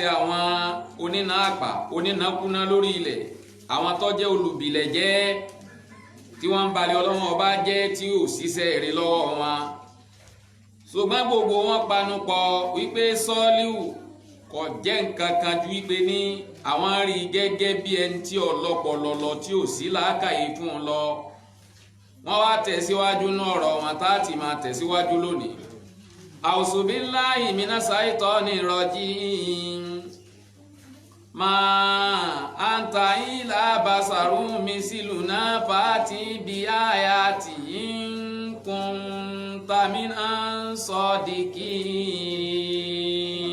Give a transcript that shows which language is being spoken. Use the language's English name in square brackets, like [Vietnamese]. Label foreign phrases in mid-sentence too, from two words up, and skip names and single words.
[Yoruba] àwọn onínàápà onínàkúná lórí ilẹ̀ àwọn tó jẹ́ olùbìlẹ̀ jẹ́ tí wọ́n ń balẹ̀ Ọlọ́run ọba jẹ́ tí ò ṣiṣẹ́ èrè lọ́wọ́ wọn ṣùgbọ́n gbogbo wọn panupọ̀ wípé Sọ́líhù kò jẹ́ nǹkan kan ju wípé ní àwọn rí gẹ́gẹ́ bí ẹni tí ọlọ́pọlọ lọ tí ò sí làákàyè fún un lọ wọ́n wá tẹ̀síwájú náà ọ̀rọ̀ wọn tá a ti máa tẹ̀síwájú lónìí. [Arabic] أعوذ بالله من الشيطان الرجيم ما أنت إلا بشر مثلنا فأت بآية إن كنت من الصادقين.